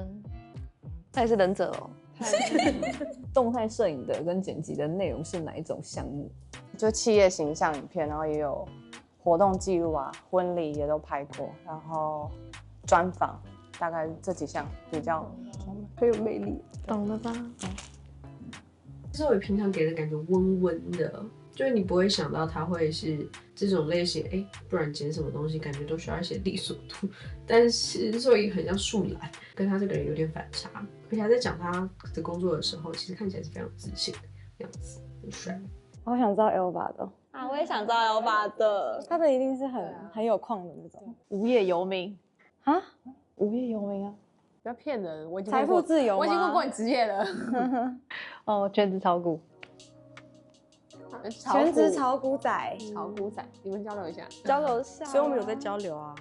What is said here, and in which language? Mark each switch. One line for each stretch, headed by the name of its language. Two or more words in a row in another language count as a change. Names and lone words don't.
Chinese: 他也是忍者哦。動態攝影的跟剪輯的內容是哪一種項目？就企業形象影片，然後也有活動記錄啊，婚禮也都拍過，然後專訪，大概這幾項比較很有魅力。懂了吧？是我平常給的感覺溫溫的，就是你不會想到它會是這種類型，不然剪什麼東西感覺都需要一些利索度，但是所以很像樹懶，跟他這個人有點反差，而且他在講他的工作的時候，其實看起來是非常自信的樣子，很帥。我好想知道 Elva 的啊，我也想知道 Elva 的，他的一定是很有礦的那種，無業遊民啊，無業遊民啊。不要騙人，我已經財富自由嗎？我已經問過你職業了。哦，全職炒股，全職炒股仔，你們交流一下，交流一下，所以我們有在交流啊。